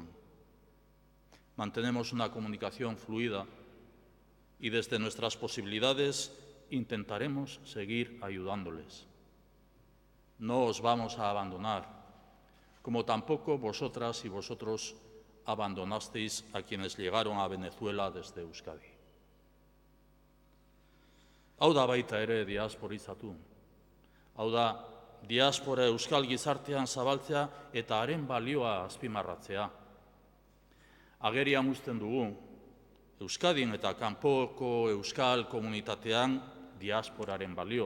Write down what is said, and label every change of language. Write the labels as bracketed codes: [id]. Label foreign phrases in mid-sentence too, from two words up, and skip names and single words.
[es] Mantenemos una comunicación fluida y desde nuestras posibilidades intentaremos seguir ayudándoles. No os vamos a abandonar, como tampoco vosotras y vosotros abandonasteis a quienes llegaron a Venezuela desde Euskadi. [eu] Hau da baita ere diasporizatu. Hau da diaspora euskal gizartean zabaltzea eta haren balioa azpimarratzea. Agerian uzten dugu, Euskadin eta kanpoko euskal komunitatean diasporaren balioa.